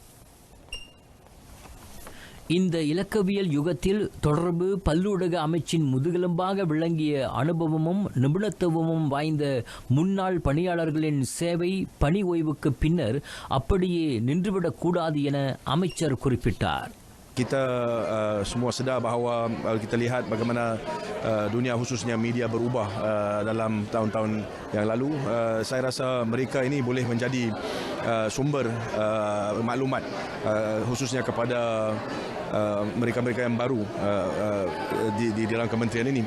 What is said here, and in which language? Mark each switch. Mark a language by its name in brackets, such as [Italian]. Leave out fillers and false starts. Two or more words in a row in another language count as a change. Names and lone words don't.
[Tamil] இந்த இலக்கவியல் யுகத்தில் தொடர்பு பல்லூடக அமைச்சின் முதுகெலும்பாக விளங்கிய அனுபவமும் நிபுணத்துவமும் வாய்ந்த முன்னாள் பணியாளர்களின் சேவை பணி ஓய்வுக்கு பின்னர் அப்படியே நின்றுவிடக்கூடாது என அமைச்சர் குறிப்பிட்டார். [Malay] Kita semua sedar bahawa kita lihat bagaimana dunia khususnya media berubah dalam tahun-tahun yang lalu. Saya rasa mereka ini boleh menjadi sumber maklumat khususnya kepada mereka-mereka yang baru di dalam kementerian ini.